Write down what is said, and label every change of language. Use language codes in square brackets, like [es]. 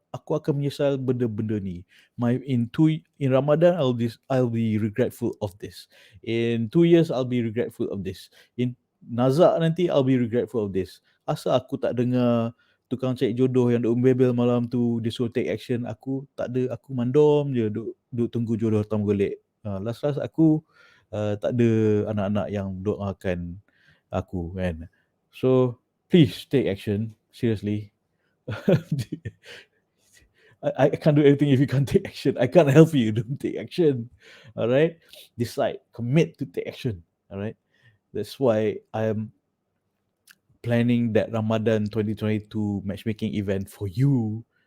[ms] aku akan menyesal benda-benda ni. [en] In Ramadan I'll be regretful of this. In 2 years I'll be regretful of this. In Nazak nanti I'll be regretful of this. [ms] Asal aku tak dengar tukang cari jodoh yang duk membebel malam tu, dia suruh [en] take action, [ms] aku tak ada, aku mandom je duk tunggu jodoh datang golek. Last aku tak ada anak-anak yang doakan aku kan. [en] So please take action, seriously. I can't do anything if you can't take action. I can't help you. Don't take action. All right. Decide. Commit to take action. All right. That's why I'm planning that Ramadan 2022 matchmaking event for you.